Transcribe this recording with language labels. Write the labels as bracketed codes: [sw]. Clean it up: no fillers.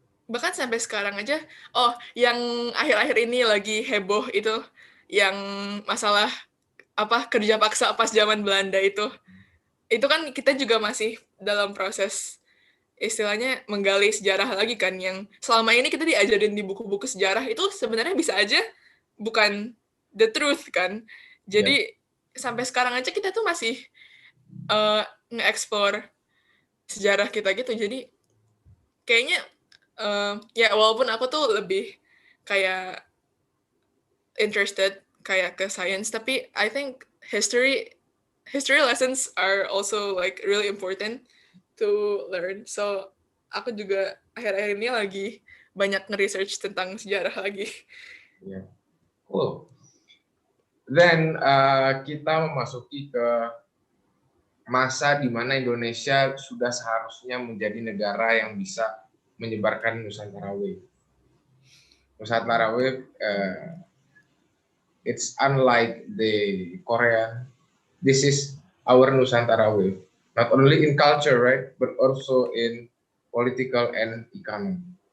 [id] Bahkan sampai sekarang aja, yang akhir-akhir ini lagi heboh itu, yang masalah kerja paksa pas zaman Belanda itu kan kita juga masih dalam proses istilahnya menggali sejarah lagi kan, yang selama ini kita diajarin di buku-buku sejarah itu sebenarnya bisa aja bukan [en] the truth [id] kan. Jadi sampai sekarang aja kita tuh masih nge-explore sejarah kita gitu. Jadi kayaknya ya walaupun aku tuh lebih kayak interested kayak ke science, tapi [en] I think history lessons are also like really important to learn. [id] So aku juga akhir-akhir ini lagi banyak nge-research tentang sejarah lagi. [en] Yeah. Cool. [id] Then kita memasuki ke masa di mana Indonesia sudah seharusnya menjadi negara yang bisa menyebarkan Nusantara Wave. [en] Nusantara Wave, it's unlike the Korea. This is our Nusantara Wave, not only in culture, right, but also in political and economy.